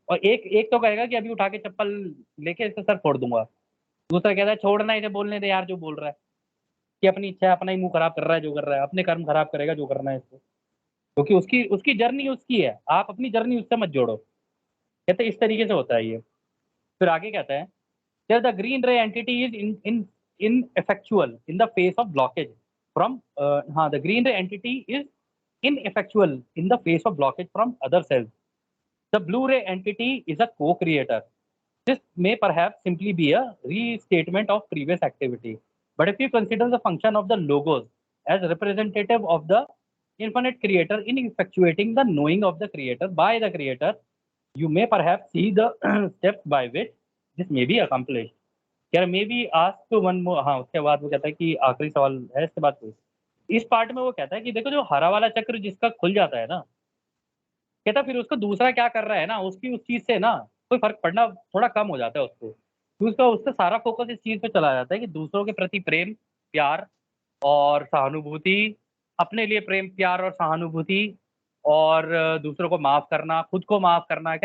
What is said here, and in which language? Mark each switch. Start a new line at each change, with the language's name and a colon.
Hindi: और एक एक तो कहेगा कि अभी उठा के चप्पल लेके इससे सर फोड़ दूंगा, दूसरा कहता है छोड़ना, इसे बोलने दे यार जो बोल रहा है, कि अपनी इच्छा है, अपना ही मुंह खराब कर रहा है जो कर रहा है, अपने कर्म खराब करेगा जो करना है इसको, क्योंकि उसकी उसकी जर्नी उसकी है, आप अपनी जर्नी उससे मत जोड़ो। कहते इस तरीके से होता है ये। फिर आगे कहता है
English: The green ray entity is in ineffectual in the face of blockage from the green ray entity is ineffectual in the face of blockage from other cells. The blue ray entity is a co-creator. This may perhaps simply be a restatement of previous activity. But if you consider the function of the logos as representative of the infinite creator in effectuating the knowing of the creator by the creator, you may perhaps see the steps by which this may be accomplished. क्या maybe ask one more.
Hindi: हाँ, उसके बाद वो कहता है कि आखिरी सवाल है इसके बाद कोई। इस पार्ट में वो कहता है कि देखो जो हरा वाला चक्र जिसका खुल जाता है ना, कहता फिर उसको दूसरा क्या कर रहा है ना, उसकी उस चीज से ना कोई फर्क पड़ना थोड़ा कम हो जाता है उसको, तो उसका सारा फोकस इस चीज पे चला जाता है कि दूसरों के प्रति प्रेम, प्यार और सहानुभूति, अपने लिए प्रेम, प्यार और सहानुभूति, और दूसरों को माफ करना, खुद को माफ करना।